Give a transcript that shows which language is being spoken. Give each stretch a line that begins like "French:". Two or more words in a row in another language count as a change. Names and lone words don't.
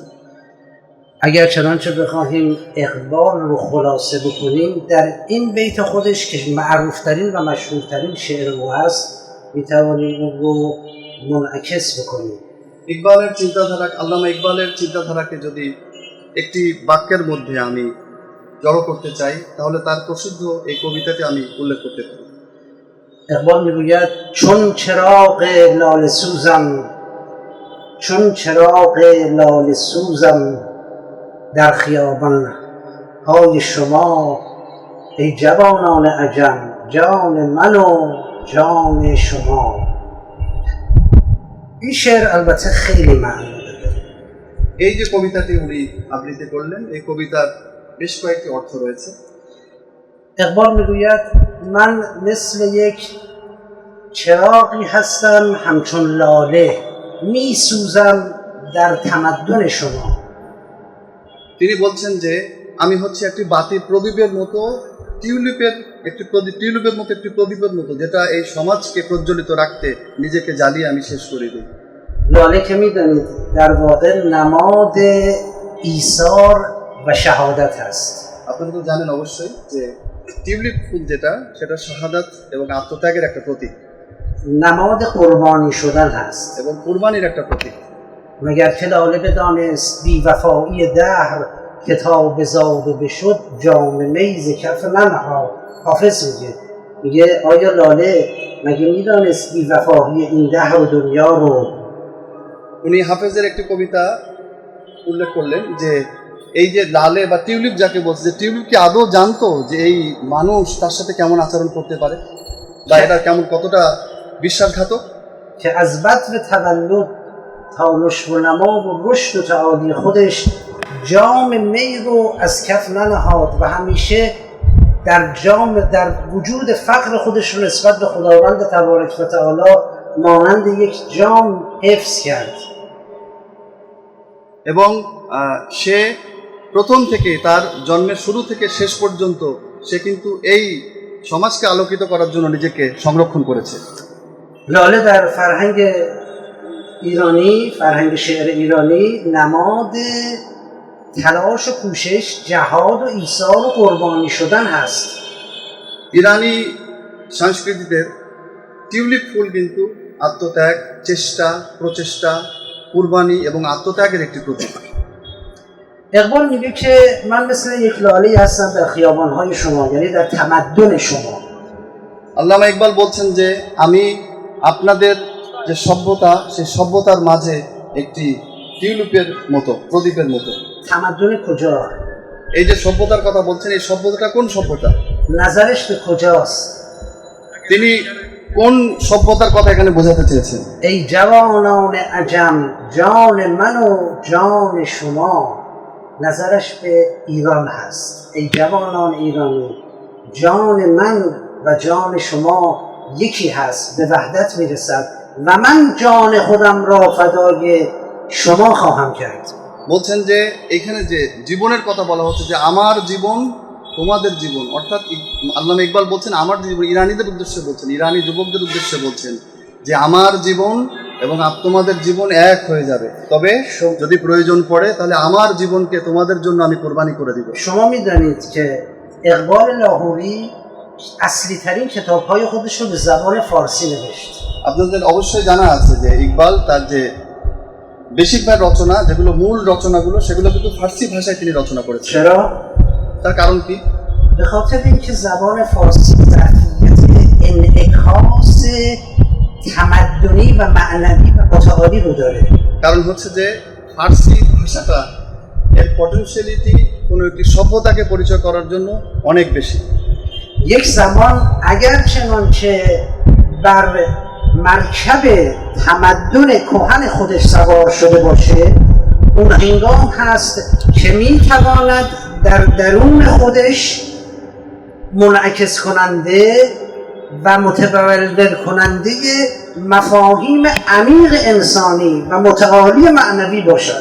Persian: اگر چنانچه بخواهیم اقبال رو خلاصه بکنیم در این بیت خودش که معروفترین و مشهورترین شعر او هست میتوانیم اون رو منعکس بکنیم.
Bangla: ইকবালের চিন্তাধারা, আল্লামা ইকবালের চিন্তাধারাকে যদি একটি বাক্যের মধ্যে আমি জড়ো করতে চাই তাহলে তার প্রসিদ্ধ এই কবিতাটি আমি উল্লেখ করতে পারি।
Persian: اقبال میگوید چون چراغ لاله سوزم، چون چراغ لاله سوزم در خیابان های شما ای جوانان عجم، جان من و جان شما. این شعر البته خیلی معنی داره.
Bangla: এই যে কবিতাটি উনি আবৃত্তি করলেন, এই কবিতার বেশ কয়েকটি অর্থ রয়েছে।
Persian: اقبال میگوید من مثل یک چراغی هستم همچون لاله میسوزم در تمدن شما.
Bangla: তিনি বলছেন যে আমি হচ্ছে একটি বাতির প্রদীপের মতো, টিউলিপের মতো একটি প্রদীপের মতো, যেটা এই সমাজকে প্রজ্বলিত রাখতে নিজেকে জ্বালিয়ে আমি শেষ করে দিই।
Persian: لاله که میدانید در واقع نماد ایثار و شهادت هست.
Bangla: আপনারা তো জানেন অবশ্যই যে টিউলিপ ফুল যেটা, সেটা শাহাদাত এবং আত্মত্যাগের একটা প্রতীক,
Persian: نماد قربانی شدن هست.
Bangla: এবং কুরবানির একটা প্রতীক।
Persian: مگر که لاله بدانست بی وفایی دهر کتاب زاد و بشد جام می ز کف من حافظ میگه آیا لاله مگه میدانست بی وفایی این دهر و دنیا رو؟
Bangla: উনি হাফেজের একটি কবিতা উল্লেখ করলেন যে এই যে লালে বা টিউলিপ যাকে বলছে, যে টিউলিপ কি আদৌ জানতো যে এই মানুষ তার সাথে কেমন আচরণ করতে পারে বা এটা কেমন কতটা বিশ্বাসঘাতক।
Persian: که از بدو تولد تا نشو و نما و رشد و تعالی خودش جام می رو از کف ننهاد و همیشه در وجود فقر خودش رو نسبت به خداوند تبارک و تعالی مانند یک جام حفظ کرد
Bangla: এবং সে প্রথম থেকে তার জন্মের শুরু থেকে শেষ পর্যন্ত সে কিন্তু এই সমাজকে আলোকিত করার জন্য নিজেকে সংরক্ষণ করেছে।
Persian: لاله در فرهنگ ایرانی، فرهنگ شعر ایرانی نماد تلاش و کوشش، جهاد و ایثار و قربانی شدن هست.
Bangla: ইরানি সংস্কৃতিতে টিউলিপ ফুল কিন্তু আত্মত্যাগ, চেষ্টা, প্রচেষ্টা, কুরবানি এবং আত্মত্যাগের একটি প্রতীক।
Persian: اقبال میگه که من مثل یک لاله هستم در خیابان‌های شما، یعنی در تمدن شما.
Bangla: আল্লামা ইকবাল বলছেন যে আমি আপনাদের যে সভ্যতা, সেই সভ্যতার মাঝে একটি টিউলিপের মতো, প্রদীপের মতো।
Persian: تمدن کجا؟
Bangla: এই যে সভ্যতার কথা বলছেন, এই সভ্যতাটা কোন সভ্যতা?
Persian: نظرش به کجاست؟
Bangla: তিনি কোন সভ্যতার কথা এখানে বোঝাতে চেয়েছেন?
Persian: ای جوانان عجم جان من و جان شما، نظرش به ایران هست. ای جوانان ایرانی، جان من و جان شما یکی هست، به وحدت میرسد و من جان خودم را فدای شما خواهم کرد.
Bangla: বলছেন যে এখানে যে জীবনের কথা বলা হচ্ছে, যে আমার জীবন তোমাদের জীবন, অর্থাৎ আল্লামা ইকবাল বলছেন আমার জীবন, ইরানিদের উদ্দেশ্যে বলছেন, ইরানি যুবকদের উদ্দেশ্যে বলছেন যে আমার জীবন এবং তোমাদের জীবন এক হয়ে যাবে, তবে যদি প্রয়োজন পড়ে তাহলে আমার জীবনকে তোমাদের জন্য আমি কোরবানি করে দিব।
Persian: شما میدانید که اقبال لاهوری اصلی ترین کتاب های خودش رو به زبان فارسی نوشت.
Bangla: আপনাদের অবশ্যই জানা আছে যে ইকবাল তার যে বেশিরভাগ রচনা, যেগুলো মূল রচনাগুলো, সেগুলো কিন্তু ফার্সি ভাষায় তিনি রচনা করেছেন।
Persian: چرا؟
Bangla: তার কারণ কি?
Persian: به خاطر اینکه زبان فارسی ظرفیت انعکاس تمدنی و معنوی و متعالی رو داره.
Bangla: কারণ হচ্ছে যে ফার্সি ভাষাটা এর পটেনশিয়ালিটি কোনো একটি সভ্যতাকে পরিচয় করার জন্য অনেক বেশি।
Persian: یک زمان اگر چنانچه بر مرکب تمدن کهن خودش سوار شده باشه، اون هنگام هست که میتواند در درون خودش منعکس کننده و متبلور کننده مفاهیم عمیق انسانی و متعالی معنوی باشد.